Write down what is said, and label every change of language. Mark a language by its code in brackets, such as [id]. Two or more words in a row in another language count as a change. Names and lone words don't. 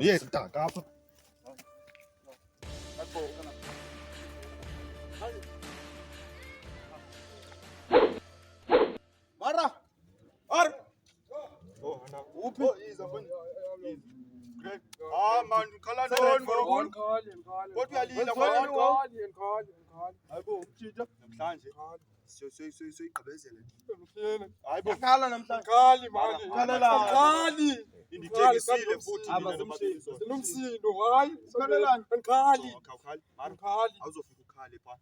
[xh] Yes, mtaka apha. Mara! Ar! Oh, hana. Uphi? Man, ukhala ntoni bro? Kodwa uyalila manje. Hayibo, umtshitha namhlanje. Soyigqibezele. Hayibo, khala namhlanje. Khali manje. Khali. Indithekisile futhi nomsindo, hayi. Khalelani. Khali. Khali. Awuzofika ukhale pha.